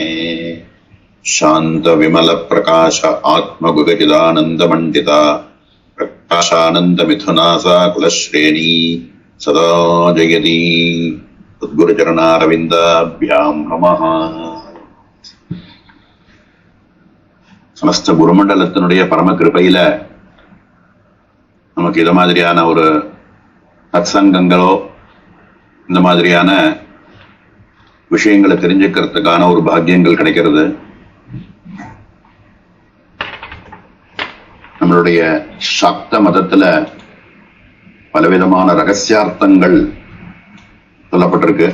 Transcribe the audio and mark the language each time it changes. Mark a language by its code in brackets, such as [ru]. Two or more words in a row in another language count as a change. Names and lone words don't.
[sa] शान्त विमल प्रकाश आत्मगुगचिदानन्दमण्डिता प्रकाशानन्दमिथुना सा कुलश्रेणी सदा जयति। सद्गुरुचरणारविन्दाभ्यां नमः। [ta] समस्त குருமண்டலத்தினுடைய பரம கிருபையில நமக்கு இத மாதிரியான ஒரு சத்சங்கங்களோ இந்த மாதிரியான விஷயங்களை தெரிஞ்சுக்கிறதுக்கான ஒரு பாக்கியங்கள் கிடைக்கிறது. நம்மளுடைய சக்த மதத்துல பலவிதமான ரகசியார்த்தங்கள் சொல்லப்பட்டிருக்கு.